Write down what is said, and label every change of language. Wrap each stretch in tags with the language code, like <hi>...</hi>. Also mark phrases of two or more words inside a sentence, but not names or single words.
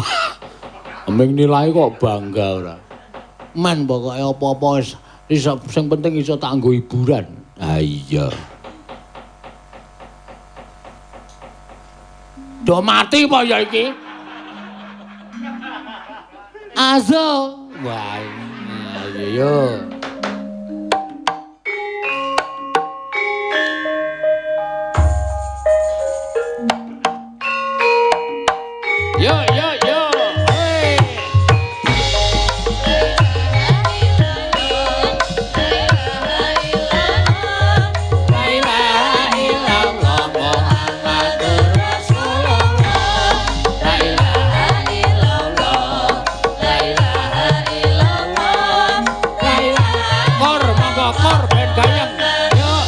<jv>Emeng nilai kok bangga ora. Men pokoke apa-apa wis sing penting iso tak nggo hiburan. Ah iya. Do mati apa ya iki? Azo. Wah. Yo. Yo. Hey.</jv> <ar>لا إله إلا الله محمد رسول الله. لا إله إلا الله. لا إله إلا الله. لا إله</ar> <jv>kor monggo kor ben gayeng. Yo.</jv>